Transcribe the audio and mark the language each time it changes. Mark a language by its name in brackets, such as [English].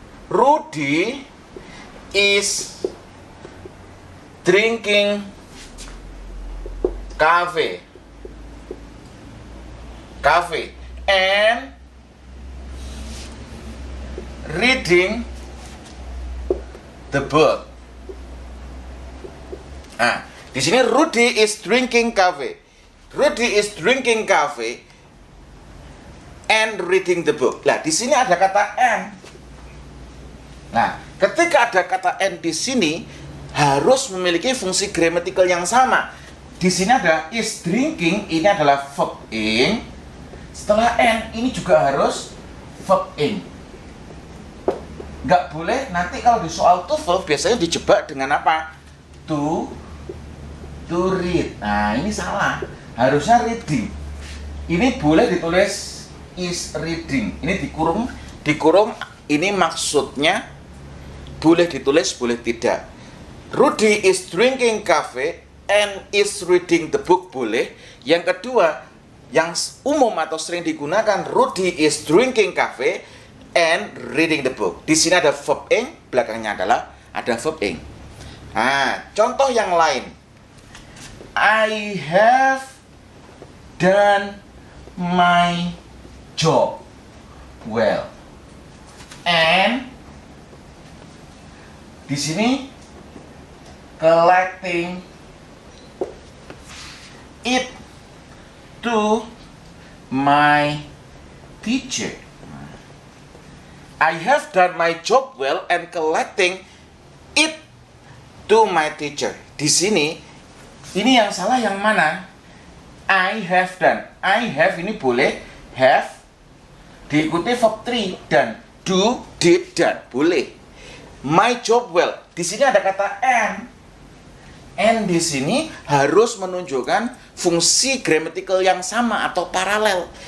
[English] Rudy is drinking coffee and reading the book. [Indonesian] Di sini [English] Rudy is drinking coffee. Rudy is drinking coffee and reading the book. [Indonesian] Nah, di sini ada kata and. Nah, ketika ada kata and di sini harus memiliki fungsi gramatikal yang sama. Di sini ada [English] is drinking, [Indonesian] ini adalah verb ing. Setelah and, ini juga harus verb ing. Nggak boleh nanti kalau di soal TOEFL biasanya dijebak dengan apa? [English] To read. [Indonesian] Nah, ini salah. Harusnya reading. Ini boleh ditulis [English] is reading. [Indonesian] Ini dikurung. Ini maksudnya boleh ditulis, boleh tidak. [English] Rudy is drinking coffee and is reading the book, [Indonesian] boleh. Yang kedua, yang umum atau sering digunakan, [English] Rudy is drinking coffee and reading the book. [Indonesian] Di sini ada verb ing, belakangnya adalah ada verb ing. Nah, contoh yang lain. [English] I have done my job well. And [Indonesian] di sini [English] collecting it to my teacher. I have done my job well and collecting it to my teacher. [Indonesian] Di sini, ini yang salah yang mana? [English] I have done. I have [Indonesian] ini boleh [English] have [Indonesian] diikuti verb 3 dan [English] do, did, done. [Indonesian] Boleh. [English] My job well. [Indonesian] Di sini ada kata and. And di sini harus menunjukkan fungsi gramatikal yang sama atau paralel.